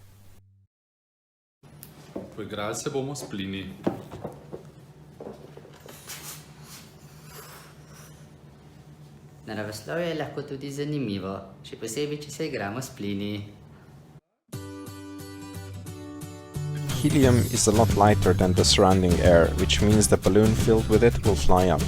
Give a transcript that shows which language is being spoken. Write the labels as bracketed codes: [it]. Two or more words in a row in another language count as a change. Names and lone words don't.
[sl] Poigrali se bomo s plini. Naravoslovje je lahko tudi zanimivo, še posebej, če se igramo s plini. [en] Helium is a lot lighter than the surrounding air, which means the balloon filled with it will fly up.